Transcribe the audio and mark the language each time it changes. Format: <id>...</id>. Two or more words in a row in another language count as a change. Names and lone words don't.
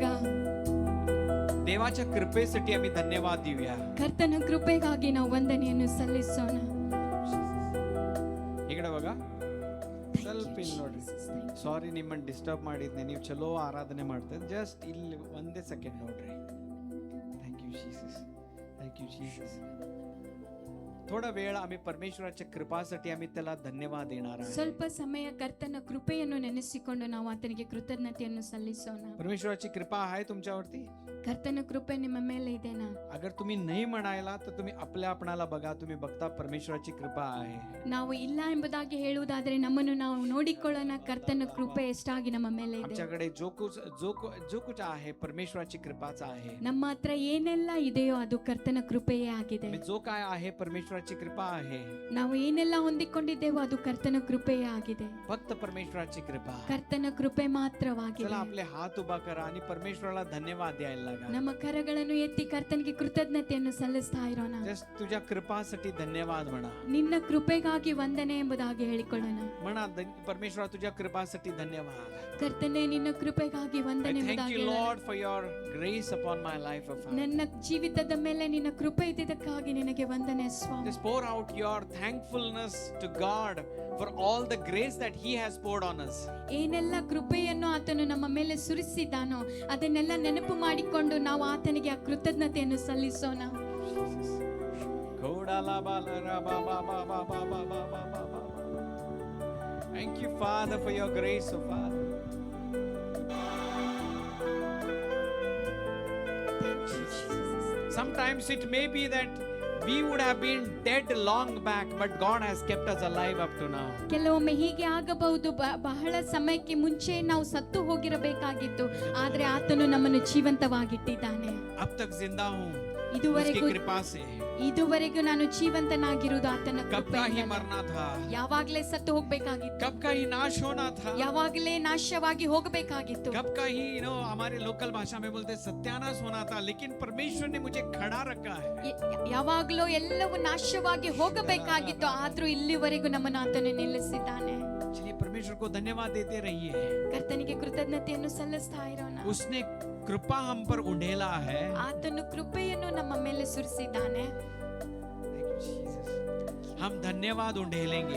<mr>देवाच्या कृपेसाठी आम्ही धन्यवाद देऊया.</mr> <kn>ಕರ್ತನ ಕೃಪೆಗಾಗಿ ನಾವು ವಂದನೆಯನ್ನು ಸಲ್ಲಿಸೋಣ. ಈಗಡೆ ಬಗ ಸ್ವಲ್ಪ ಇಲ್ಲಿ ನೋಡ್ರಿ, ಸಾರಿ ನಿಮ್ಮನ್ನು ಡಿಸ್ಟರ್ಬ್ ಮಾಡಿದ್ನೆ, ನೀವು ಚಲೋ ಆರಾಧನೆ ಮಾಡ್ತಾ ಜಸ್ಟ್ ಇಲ್ಲಿ ಒಂದೇ ಸೆಕೆಂಡ್ ನೋಡ್ರಿ.</kn> <en>Thank you Jesus, thank you Jesus.</en> <mr>थोडा वेळ आम्ही परमेश्वराच्या कृपासाठी आम्ही त्याला धन्यवाद देणार आहे.</mr> <kn>ಸ್ವಲ್ಪ ಸಮಯ ಕರ್ತನ ಕೃಪೆಯನ್ನು ನೆನೆಸಿಕೊಂಡು ನಾವು ಆತನಿಗೆ ಕೃತಜ್ಞತೆಯನ್ನು ಸಲ್ಲಿಸೋಣ.</kn> <mr>परमेश्वराची कृपा आहे तुमच्यावरती?</mr> <kn>ಕರ್ತನ ಕೃಪೆ ನಿಮ್ಮ ಮೇಲೆ ಇದೆನಾ?</kn> <mr>अगर तुम्ही नाही म्हणायला तर तुम्ही आपल्या आपणाला बघा, तुम्ही बघता परमेश्वराची कृपा आहे.</mr> <kn>ನಾವು ಇಲ್ಲ ಎಂಬುದಾಗಿ ಹೇಳುವುದಾದರೆ ನಮ್ಮನ್ನು ನಾವು ನೋಡಿಕೊಳ್ಳೋಣ, ಕರ್ತನ ಕೃಪೆ ಎಷ್ಟಾಗಿ ನಮ್ಮ ಮೇಲೆ ಇದೆ.</kn> <mr>आमच्याकडे</mr> <hi>जो कुछ</hi> <mr>आहे परमेश्वराची कृपाच आहे.</mr> <kn>ನಮ್ಮ ಹತ್ರ ಏನೆಲ್ಲ ಇದೆಯೋ ಅದು ಕರ್ತನ ಕೃಪೆಯೇ ಆಗಿದೆ.</kn> <mr>जो काय आहे परमेश्वराची कृपा आहे.</mr> <kn>ನಾವು ಏನೆಲ್ಲ ಹೊಂದಿಕೊಂಡಿದ್ದೇವೋ ಅದು ಕರ್ತನ ಕೃಪೆಯೇ ಆಗಿದೆ.</kn> <mr>फक्त परमेश्वराची कृपा,</mr> <kn>ಕರ್ತನ ಕೃಪೆ ಮಾತ್ರವಾಗಿದೆ.</kn> <mr>चला आपले हात उभा करा आणि परमेश्वराला धन्यवाद द्यायला लागा.</mr> <kn>ನಮ್ಮ ಕರಗಳನ್ನು ಎತ್ತಿ ಕರ್ತನಿಗೆ ಕೃತಜ್ಞತೆಯನ್ನು ಸಲ್ಲಿಸ್ತಾ ಇರೋಣ.</kn> <mr>जस्ट तुझ्या कृपासाठी धन्यवाद म्हणा.</mr> <kn>ನಿನ್ನ ಕೃಪೆಗಾಗಿ ವಂದನೆ ಎಂಬುದಾಗಿ ಹೇಳಿಕೊಳ್ಳೋಣ.</kn> <mr>म्हणा परमेश्वरा तुझ्या कृपासाठी धन्यवाद.</mr> <kn>ಕರ್ತನೇ ನಿನ್ನ ಕೃಪೆಗಾಗಿ ವಂದನೆ ಎಂಬುದಾಗಿ.</kn> <en>Thank you Lord for your grace upon my life.</en> <kn>ನನ್ನ ಜೀವಿತದ ಮೇಲೆ ನಿನ್ನ ಕೃಪೆ ಇದ್ದಕ್ಕಾಗಿ ನಿನಗೆ ವಂದನೆ ಸ್ವಾಮಿ.</kn> <en>Just pour out your thankfulness to God for all the grace that he has poured on us.</en> <kn>ಏನೆಲ್ಲ ಕೃಪೆಯನ್ನು ಆತನು ನಮ್ಮ ಮೇಲೆ ಸುರಿಸಿದ್ದಾನೋ ಅದನ್ನೆಲ್ಲ ನೆನಪು ಮಾಡಿಕೊಂಡು ನಾವು ಆತನಿಗೆ ಆ ಕೃತಜ್ಞತೆಯನ್ನು ಸಲ್ಲಿಸೋಣ.</kn> <en>God Thank you, Father, for your grace, oh Father. Sometimes it may be that we would have been dead long back, but God has kept us alive up to now.</en> <kn>ಕೆಲವೊಮ್ಮೆ ಹೀಗೆ ಆಗಬಹುದು, ಬಹಳ ಸಮಯಕ್ಕೆ ಮುಂಚೆ ನಾವು ಸತ್ತು ಹೋಗಿರಬೇಕಾಗಿತ್ತು, ಆದ್ರೆ ಆತನು ನಮ್ಮನ್ನು ಜೀವಂತವಾಗಿಟ್ಟಿದ್ದಾನೆ.</kn> <hi>अब तक जिंदा हूँ</hi> <kn>ಇದುವರೆಗೂ</kn> <hi>उसकी कृपा से.</hi> <kn>ಇದುವರೆಗೂ ನಾನು ಜೀವಂತನಾಗಿರುವುದು ಆತನ</kn> <hi>कब का ही</hi> <kn>ಕೃಪೆಯಿಂದಲೇ.</kn> <hi>मरना था,</hi> <kn>ಯಾವಾಗಲೇ ಸತ್ತು ಹೋಗ್ಬೇಕಾಗಿತ್ತು,</kn> <hi>कब का ही नाश होना था,</hi> <kn>ಯಾವಾಗಲೇ ನಾಶವಾಗಿ ಹೋಗಬೇಕಾಗಿತ್ತು,</kn> <hi>कब का ही हमारे लोकल भाषा में बोलते सत्यानाश होना था, लेकिन परमेश्वर ने मुझे खड़ा रखा है.</hi> <kn>ಯಾವಾಗಲೂ ಎಲ್ಲವೂ ನಾಶವಾಗಿ ಹೋಗಬೇಕಾಗಿತ್ತು, ಆದ್ರೂ ಇಲ್ಲಿವರೆಗೂ ನಮ್ಮನ್ನು ಆತನು ನಿಲ್ಲಿಸಿದ್ದಾನೆ.</kn> <hi>चलिए परमेश्वर को धन्यवाद देते रहिए.</hi> <kn>ಕರ್ತನಿಗೆ ಕೃತಜ್ಞತೆಯನ್ನು ಸಲ್ಲಿಸ್ತಾ ಇರೋಣ.</kn> <hi>उसने कृपा हम पर उंडेला है.</hi> <kn>ಆತನು ಕೃಪೆಯನ್ನು ನಮ್ಮ ಮೇಲೆ ಸುರಿಸಿದ್ದಾನೆ.</kn> <hi>हम धन्यवाद उंडेलेंगे.</hi>